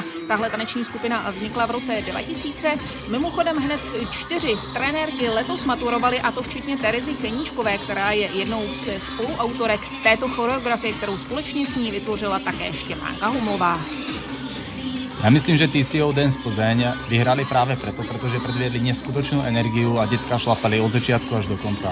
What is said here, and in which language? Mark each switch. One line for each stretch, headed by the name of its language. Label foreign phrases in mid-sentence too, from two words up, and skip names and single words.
Czech: Tahle taneční skupina vznikla v roce 2000. Mimochodem hned 4 trenérky letos maturovaly, a to včetně Terezy Cheníčkové, která je jednou ze spoluautorek této choreografie, kterou společně s ní vytvořila také Štěpánka Humlová. Já myslím, že TCO Dance Plzeň vyhrali právě proto, protože
Slovak: predviedli neskutočnú energiu a decká šlapali od začiatku až do konca.